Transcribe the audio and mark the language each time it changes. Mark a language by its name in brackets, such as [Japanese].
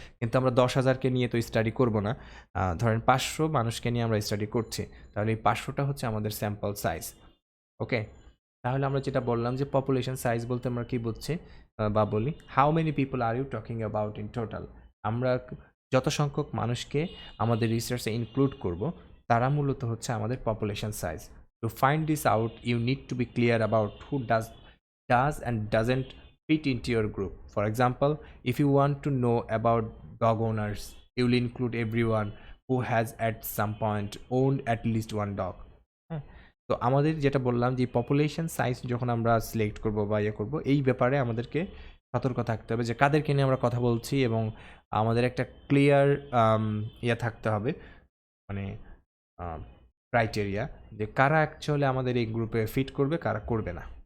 [Bangla] কিন্তু আমরা 10,000কে নিয়ে তো স্টাডি করব না, ধরেন 500 মানুষকে নিয়ে আমরা স্টাডি করছি, তাহলে এই 500টা হচ্ছে আমাদের স্যাম্পল সাইজ। ওকে, তাহলে আমরা যেটা বললাম যে পপুলেশন সাইজ বলতে আমরা কি বুঝছি বা বলি, [English] How many people are you talking about in total. [Bangla] আমরা যত সংখ্যক মানুষকে আমাদের রিসার্চে ইনক্লুড করব তারা মূলত হচ্ছে আমাদের population size. [English] To find this out, you need to be clear about who does and doesn't fit into your group. For example, if you want to know about dog owners, you will include everyone who has at some point owned at least one dog. [Bangla] তো আমাদের যেটা বললাম যে population size যখন আমরা select করব বা ইয়ে করব, এই ব্যাপারে আমাদেরকে সতর্ক থাকতে হবে যে কাদেরকে নিয়ে আমরা কথা বলছি, এবং আমাদের একটা ক্লিয়ার ইয়ে থাকতে হবে, মানে ক্রাইটেরিয়া, যে কারা অ্যাকচুয়ালি আমাদের এই গ্রুপে ফিট করবে, কারা করবে না।